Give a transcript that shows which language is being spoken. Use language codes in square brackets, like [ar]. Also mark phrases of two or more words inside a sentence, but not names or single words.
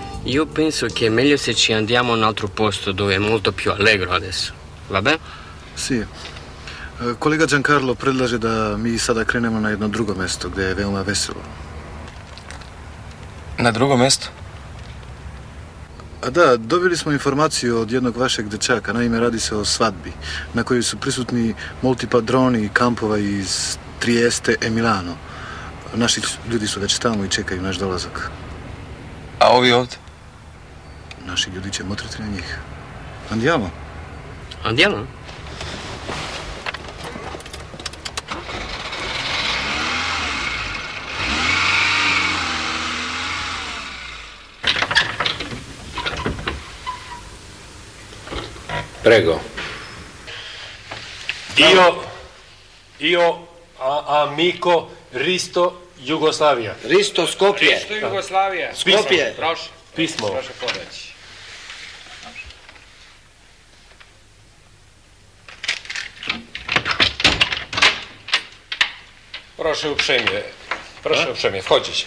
[it] Io penso che è meglio se ci andiamo a un altro posto dove è molto più allegro adesso. Va bene? Sì. [sr] Kolega Giancarlo predlaže da mi sada krenemo na jedno drugo mesto gdje je veoma veselo. Na drugo mesto? A da, dobili smo informaciju od jednog vašeg dečaka. Naime, radi se o svadbi na kojoj su prisutni [it] molti padroni [sr] kampova iz Trieste e Milano. Naši ljudi su već tamo i čekaju naš dolazak. A ovi ovdje? Naši ljudi će motriti na njih. [it] Andiamo? Andiamo? Prego. Io amico Risto Jugoslavija. Risto Skopje. Risto Jugoslavija. Skopje. [pl] Proszę. Pismo. Proszę podać. Proszę uprzejmie. Proszę uprzejmie wchodzić.